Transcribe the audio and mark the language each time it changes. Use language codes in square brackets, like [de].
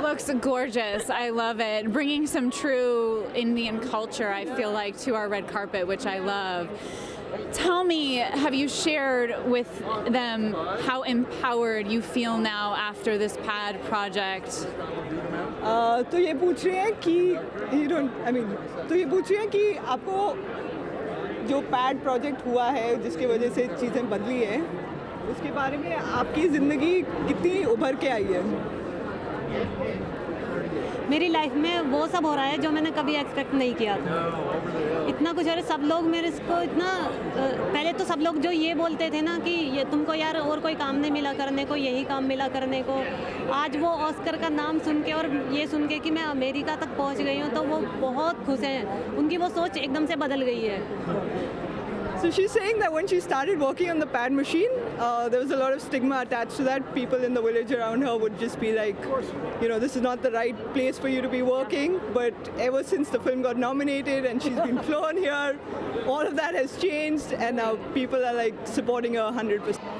[en] Looks gorgeous. I love it. Bringing some true Indian culture, I feel like, to our red carpet, which I love. Tell me, have you shared with them how empowered you feel now after this PAD project? [hi] तो ये पूछ रहे हैं कि तो ये पूछ रहे हैं कि आपको जो पैड प्रोजेक्ट हुआ है जिसकी वजह से चीज़ें बदली है उसके बारे में आपकी ज़िंदगी कितनी उभर के आई है? मेरी लाइफ में वो सब हो रहा है जो मैंने कभी एक्सपेक्ट नहीं किया था। इतना कुछ हो रहा है, सब लोग मेरे को इतना पहले तो सब लोग जो ये बोलते थे ना कि ये तुमको यार और कोई काम नहीं मिला करने को, यही काम मिला करने को, आज वो ऑस्कर का नाम सुन के और ये सुन के कि मैं अमेरिका तक पहुंच गई हूँ तो वो बहुत खुश हैं, उनकी वो सोच एकदम से बदल गई है। [en] So she's saying that when she started working on the pad machine, there was a lot of stigma attached to that. People in the village around her would just be like, you know, this is not the right place for you to be working. But ever since the film got nominated and she's been flown here, all of that has changed, and now people are like supporting her 100%.